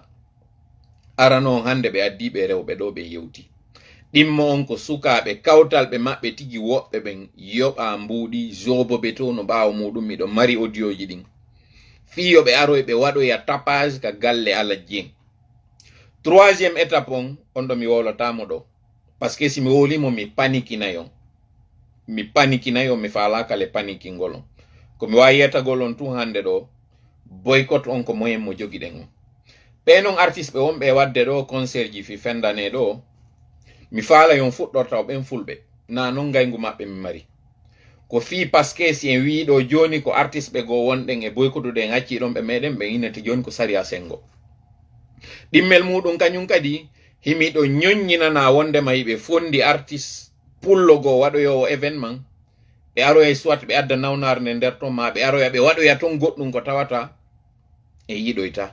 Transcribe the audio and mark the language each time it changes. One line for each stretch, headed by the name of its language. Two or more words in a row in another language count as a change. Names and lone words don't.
Fula: arano hande ɓe addi ɓe rewɓe ɗo ɓe yewti ɗimmo on ko sukaɓe kawtalɓe maɓɓe tigi woɓɓe ɓen yoɓa mbuuɗi Jo Bebeto no ɓawa muɗum miɗo mari audioji ɗin fiyo ɓe aroy ɓe waɗoya tapage ka galle alajji en.
French: troisiéme étape
Fula: on ɗo mi wolotamo ɗo
French: par ce que
Fula: si mi wolimo mi panikinayon mi falakale panikingol on ko mi wawi yetagol on tun hande ɗo boycott on ko moyen mo jogiɗen on. ɓe non artiste ɓe wonɓe wadde ɗo concert ji fi fendane ɗo mi faala yon fuɗɗorta o ɓen fulɓe na non gaygu maɓɓe mi mari ko fi
French: parce que
Fula: si en wi ɗo joni ko artiste ɓe go wonɗen e boycottuɗen hacciɗon ɓe meɗen ɓe innete joni ko sariya sengo. ɗimmel muɗum kañum kadi himiɗo ñoññinana wondema yiɓe fondi artiste pullo go waɗoyowo événement ɓe aroya soit ɓe adda nawnarde nder ton ma ɓe aroya ɓe waɗoya ton goɗɗum ko tawata e yiɗoyta.